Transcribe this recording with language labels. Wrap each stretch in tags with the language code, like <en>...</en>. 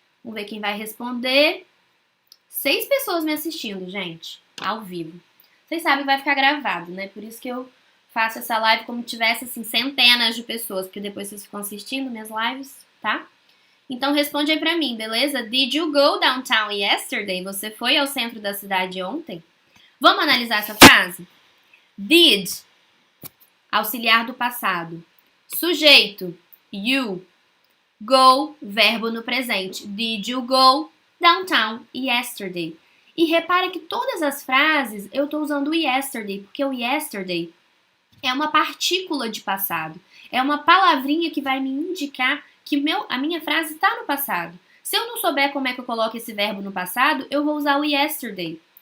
<pt>Vamos ver quem vai responder. 6 pessoas me assistindo, gente, ao vivo. Vocês sabem que vai ficar gravado, né? Por isso que eu faço essa live como se tivesse, assim, centenas de pessoas, porque depois vocês ficam assistindo minhas lives, tá? Então, responde aí pra mim, beleza?</pt> <en>Did you go downtown yesterday?</en> <pt>Você foi ao centro da cidade ontem? Vamos analisar essa frase? Did, auxiliar do passado. Sujeito, you. Go, verbo no presente.</pt> <en>Did you go downtown yesterday?</en> <pt>E repara que todas as frases eu tô usando o yesterday, porque o yesterday é uma partícula de passado. É uma palavrinha que vai me indicar que a minha frase está no passado. Se eu não souber como é que eu coloco esse verbo no passado, eu vou usar o yesterday.</pt>